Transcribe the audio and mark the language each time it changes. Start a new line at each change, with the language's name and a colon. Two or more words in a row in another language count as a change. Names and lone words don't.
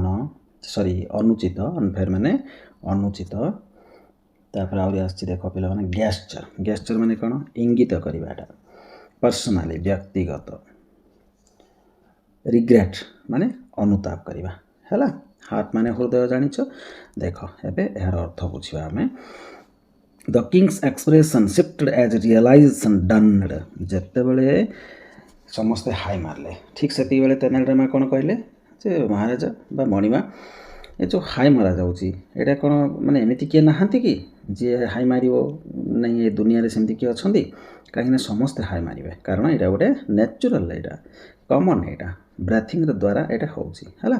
Odia: ଅନୁଚିତ ଅନଫେୟାର ମାନେ ଅନୁଚିତ ତାପରେ ଆହୁରି ଆସିଛି ଦେଖ ପିଲାମାନେ ଗେସ୍ଚର ମାନେ କ'ଣ ଇଙ୍ଗିତ କରିବାଟା ପର୍ସନାଲି ବ୍ୟକ୍ତିଗତ ରିଗ୍ରେଟ୍ ମାନେ ଅନୁତାପ କରିବା ହେଲା ହାର୍ଟ ମାନେ ହୃଦୟ ଜାଣିଛ ଦେଖ ଏବେ ଏହାର ଅର୍ଥ ବୁଝିବା ଆମେ
English: the king's expression shifted as realization dawned
Odia: ଯେତେବେଳେ ସମସ୍ତେ ହାଇ ମାରିଲେ ଠିକ୍ ସେତିକିବେଳେ ତେନାଲି ରାମା କ'ଣ କହିଲେ ଯେ ମହାରାଜା ବା ମଣିମା ଏ ଯେଉଁ ହାଇ ମରାଯାଉଛି ଏଇଟା କ'ଣ ମାନେ ଏମିତି କିଏ ନାହାନ୍ତି କି ଯିଏ ହାଇ ମାରିବ ନାହିଁ? ଏ ଦୁନିଆରେ ସେମିତି କିଏ ଅଛନ୍ତି? କାହିଁକିନା ସମସ୍ତେ ହାଇ ମାରିବେ, କାରଣ ଏଇଟା ଗୋଟେ ନ୍ୟାଚୁରାଲ୍, ଏଇଟା କମନ୍, ଏଇଟା ବ୍ରେଥିଂର ଦ୍ୱାରା ଏଇଟା ହେଉଛି ହେଲା।